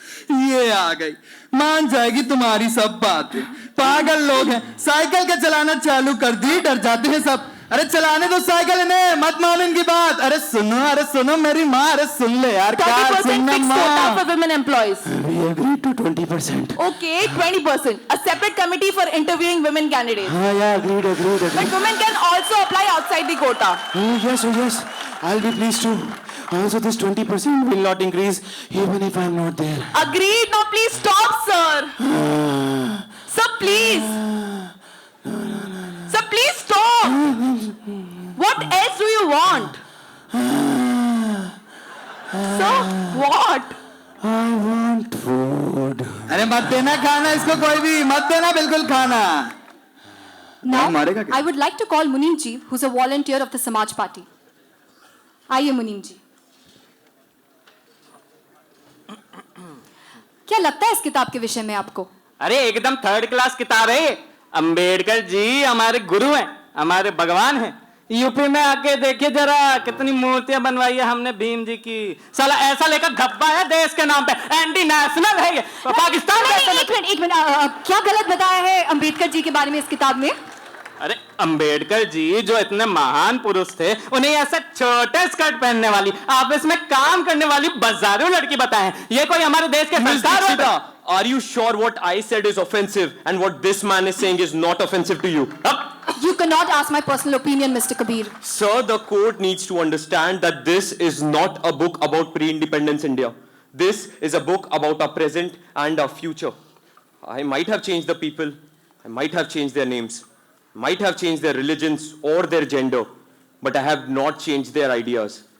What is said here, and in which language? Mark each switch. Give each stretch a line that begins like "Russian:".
Hindi: ये आ गई, मान जाएगी तुम्हारी सब बातें। पागल लोग हैं, साइकिल का चलाना चालू कर दी, डर जाते हैं सब। अरे चलाने दो साइकिल इन्हें, मत मानो इनकी बात। अरे सुनो मेरी माँ, अरे सुन ले यार, क्या
English: 30%
Hindi: सुनना
English: fixed quota for women employees. We agree to 20%. Okay, 20%. A separate committee for interviewing women candidates. Yeah, agreed. But women can also apply outside the quota. Oh, yes. I'll be pleased to. Also, this 20% will not increase even if I'm not there. Agreed. Now please stop, sir. Sir, please. Sir, please stop. What else do you want? Sir, what? I want food.
Hindi: अरे मत देना खाना इसको, कोई भी मत देना बिल्कुल खाना।
English: Now,
Hindi: मारेगा क्या?
English: I would like to call Munim ji, who's a volunteer of the Samaj Party.
Hindi: आइए मुनीम जी। क्या लगता है इस किताब के विषय में आपको? अरे एकदम थर्ड क्लास किताब है। अंबेडकर जी हमारे गुरु हैं, हमारे भगवान हैं। यूपी में आके देखिए जरा, कितनी मूर्तियां बनवाई है हमने भीम जी की। साला ऐसा लेकर धब्बा है देश के नाम पे, एंटी नेशनल है ये। पाकिस्तान एक मिनट, क्या गलत बताया है अंबेडकर जी के बारे में इस किताब में? अरे अंबेडकर जी जो इतने महान पुरुष थे, उन्हें ऐसा छोटे स्कर्ट पहनने वाली, ऑफिस में काम करने वाली बाजारू लड़की बताए। ये कोई हमारे देश के संस्कार होते?
English: Are you sure what I said is offensive and what this man is saying is not offensive to you? You cannot ask my personal opinion, Mr. Kabir. Sir, the court needs to understand that this is not a book about pre-independence India. This is a book about our present and our future. I might have changed the people, I might have changed their names, might have changed their religions or their gender, but I have not changed their ideas.